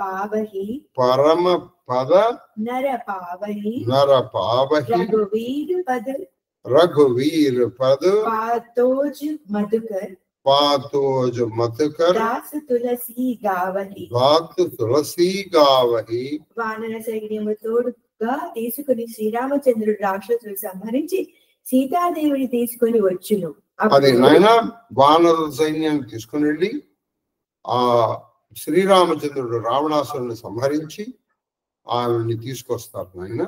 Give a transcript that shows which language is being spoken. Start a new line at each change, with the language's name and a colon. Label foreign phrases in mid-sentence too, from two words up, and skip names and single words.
Awadhi: पावही रघुवीर पद पातोज मधुकर दास तुलसी गावही
Telugu: వానర సైన్యము తోడుగా తీసుకుని శ్రీరామచంద్రుడు రాక్షసులు సంహరించి సీతాదేవిని తీసుకొని వచ్చును. అది నాయన వానర సైన్యాన్ని తీసుకుని వెళ్ళి ఆ శ్రీరామచంద్రుడు రావణాసురుని సంహరించి ఆమెని తీసుకొస్తారు నాయన.